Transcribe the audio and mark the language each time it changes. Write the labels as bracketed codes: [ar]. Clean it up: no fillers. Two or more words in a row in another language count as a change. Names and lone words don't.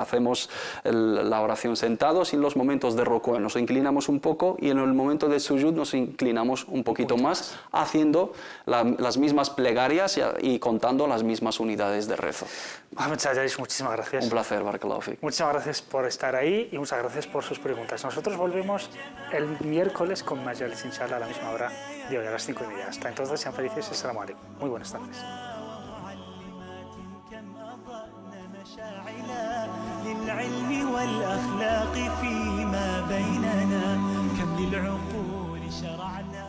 [es] Hacemos la oración sentados y en los momentos de rukú nos inclinamos un poco y en el momento de sujud nos inclinamos un poquito más, haciendo las mismas plegarias y contando las mismas unidades de rezo. Mohamed Sajjarish, muchísimas gracias. Un placer, [ar] بارك الله فيك. [es] Muchísimas gracias por estar ahí y muchas gracias por sus preguntas. Nosotros volvemos el miércoles con Majalis, inshallah, a la misma hora de hoy, a las 5:30. Hasta entonces, sean felices. [ar] السلام عليكم. [es] Muy buenas tardes. [ar] للعلم والأخلاق فيما بيننا كم للعقول شرعا